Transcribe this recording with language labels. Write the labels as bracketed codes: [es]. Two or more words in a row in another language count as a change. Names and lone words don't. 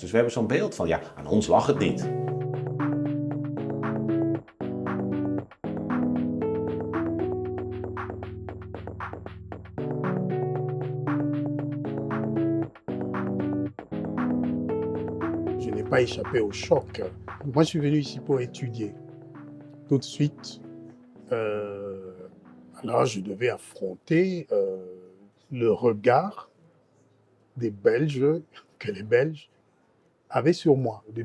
[nl] Dus we hebben zo'n beeld van, ja, aan ons lag het niet. [fr] Je n'ai pas échappé au choc. Moi, je suis venu ici pour étudier. Tout de suite, alors je devais affronter le regard des Belges, que les Belges avaient sur moi.